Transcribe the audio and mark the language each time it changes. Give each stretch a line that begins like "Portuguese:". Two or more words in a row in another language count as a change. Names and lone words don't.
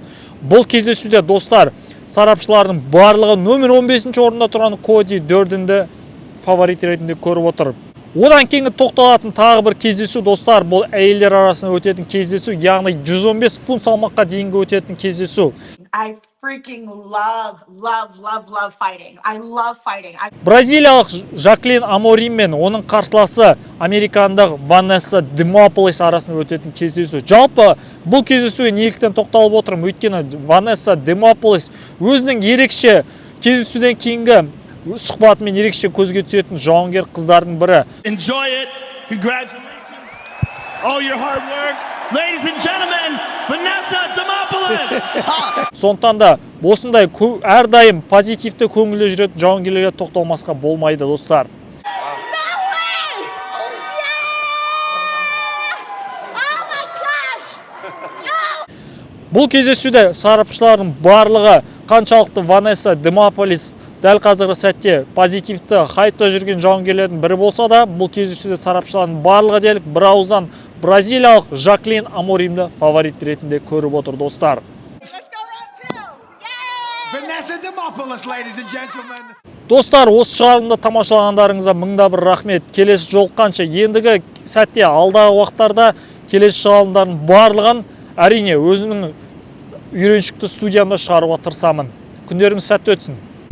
Kazakh: Бұл кездесуде достар, сарапшылардың барлығы нөмір 15 орында тұрған Коди Дөрденді фаворит ретінде көріп отыр. Одан кейінгі тоқталатын тағы бір кездесу достар, бұл әйелдер арасында өтетін кездесу, яғни 115 фунт салмаққа дейінгі өтетін кездесу.
English: I freaking love fighting. I love fighting.
Kazakh: Бразилиялық Жаклин Аморим мен оның қарсыласы американдық Ванесса Демополис арасында өтетін кездесу. Жалпы бұл кездесуге неліктен тоқталып отырмын, өйткені Ванесса Демополис өзінің ерекше кездесуден кейінгі сұхбатымен ерекше көзге түсетін жауынгер қыздардың бірі.
English: Enjoy it. Congratulations. All your hard work. Ladies and gentlemen, Vanessa Demopoulos.
Kazakh: Сондықтан да осындай әрдайым позитивті көңілде жүретін жауынгерлерге тоқталмасқа болмайды достар. Бұл кездесуде сарапшылардың барлығы қаншалықты Ванесса Демополис дәл қазіргі сәтте позитивті хайпта жүрген жауынгерлердің бірі болса да, бұл кездесуде сарапшылардың барлығы делік бір ауыздан бразилиялық Жаклин Аморимді фаворит ретінде көріп отыр достар.
English: Vanessa Demopoulos, ladies and gentlemen.
Kazakh: Достар, осы шығарылымды тамашалағандарыңызға мыңда бір рахмет. Келесі жолыққанша ендігі сәтте алдағы уақыттарда келесі шығарылымдардың барлығын әрине өзінің үйреншікті студиямда шығаруға тырысамын. Күндеріңіз сәтті өтсін.